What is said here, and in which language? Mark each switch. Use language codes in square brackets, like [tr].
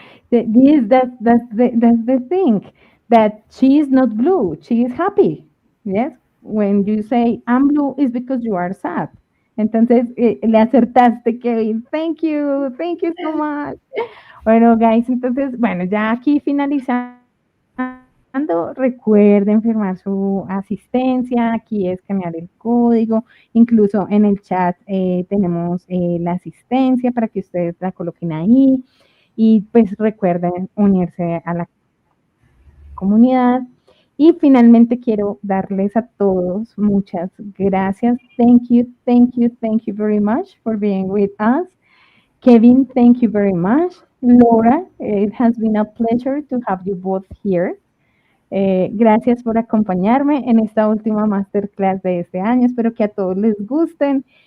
[en] Yes, that's the thing, that she is not blue, she is happy. Yes, when you say I'm blue is because you are sad. [es] Entonces, le acertaste, Kevin. [en] Thank you so much. [es] Bueno, guys, entonces, bueno, ya aquí finalizando, recuerden firmar su asistencia, aquí escanear el código, incluso en el chat tenemos la asistencia para que ustedes la coloquen ahí. Y pues recuerden unirse a la comunidad. Y finalmente quiero darles a todos muchas gracias. [en] Thank you very much for being with us. Kevin, thank you very much. Laura, it has been a pleasure to have you both here. [es] Gracias por acompañarme en esta última masterclass de este año. Espero que a todos les gusten.